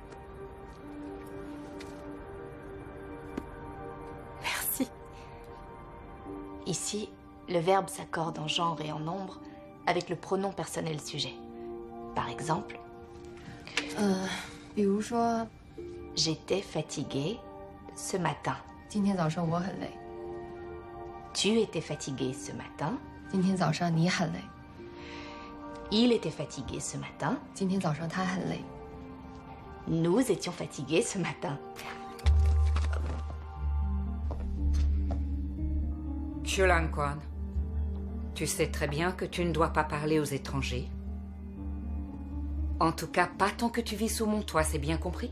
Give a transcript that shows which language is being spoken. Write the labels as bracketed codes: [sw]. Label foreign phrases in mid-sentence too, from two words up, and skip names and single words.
[fr] Merci. Ici, le verbe s'accorde en genre et en nombre avec le pronom personnel sujet. Par exemple, [zh] 比如说 [fr] j'étais fatiguée ce matin. [zh] 今天早上我很累， [fr] Tu étais fatigué ce matin. [zh] 今天早上你很累， [fr] Il était fatigué ce matin. [zh] 今天早上他很累， [fr] Nous étions fatigués ce matin. Xulan Quan, tu sais très bien que tu ne dois pas parler aux étrangers. En tout cas, pas tant que tu vis sous mon toit, c'est bien compris?